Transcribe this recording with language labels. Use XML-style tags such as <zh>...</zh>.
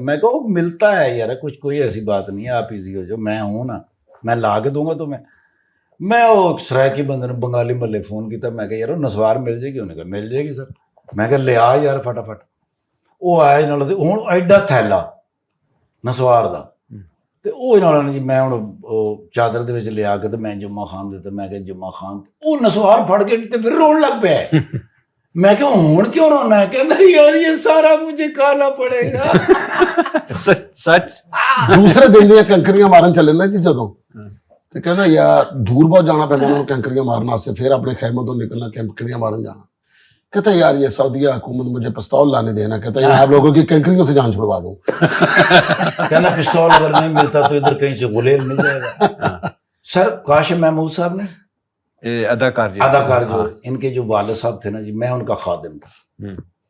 <hi>मैं कहा मिलता है यार, कुछ कोई ऐसी बात नहीं है, आप इजी हो जाओ, मैं हूँ ना, मैं ला के दूंगा तुम्हें। मैं वो सरायकी बंदे ने बंगाली मल्ले फोन किया, मैं कहा यार नसवार मिल जाएगी, उन्हें कहा मिल जाएगी सर। मैं कहा लिया यार फटाफट। वो आया नाल हूँ एडा थैला</hi> <pa>ਨਸਵਾਰ ਦਾ। ਤੇ ਉਹ ਇਹਨਾਂ ਨੇ ਜੀ ਮੈਂ ਹੁਣ ਉਹ ਚਾਦਰ ਦੇ ਵਿੱਚ ਲਿਆ ਕੇ ਤੇ ਮੈਂ ਜੁਮਾ ਖਾਨ ਦੇ ਤੇ ਮੈਂ ਕਿਹਾ ਜੁਮਾ ਖਾਨ, ਉਹ ਨਸਵਾਰ ਫੜ ਕੇ ਤੇ ਫਿਰ ਰੋਣ ਲੱਗ ਪਿਆ। ਮੈਂ ਕਿਹਾ ਹੁਣ ਕਿਉਂ ਰੋਣਾ ਹੈ? ਕਹਿੰਦਾ ਯਾਰ ਇਹ ਸਾਰਾ ਮੁਝੇ ਖਾਣਾ ਪੜੇਗਾ। ਸੱਚ ਦੂਸਰੇ ਦਿਨ ਦੀਆਂ ਕੰਕਰੀਆਂ ਮਾਰਨ ਚੱਲੇ ਨਾ ਜੀ ਜਦੋਂ, ਤੇ ਕਹਿੰਦਾ ਯਾਰ ਦੂਰ ਬਹੁਤ ਜਾਣਾ ਪੈਂਦਾ ਉਹਨਾਂ ਨੂੰ ਕੰਕਰੀਆਂ ਮਾਰਨ ਵਾਸਤੇ, ਫਿਰ ਆਪਣੇ ਖੈਮੇ ਤੋਂ</pa> <hi>निकलना कंकरियां मारन जाना। कहता यार ये सऊदीया हुकूमत मुझे पिस्तौल लाने देना, कहता है आप लोगों की कंकरियों से जान छुड़वा दूं। कहना पिस्तौल अगर नहीं मिलता तो इधर कहीं से गुलेल मिल जाएगा। सर काशिम महमूद साहब ने अदाकार जो इनके जो वालिद साहब थे ना जी, मैं उनका खादिम था।</hi>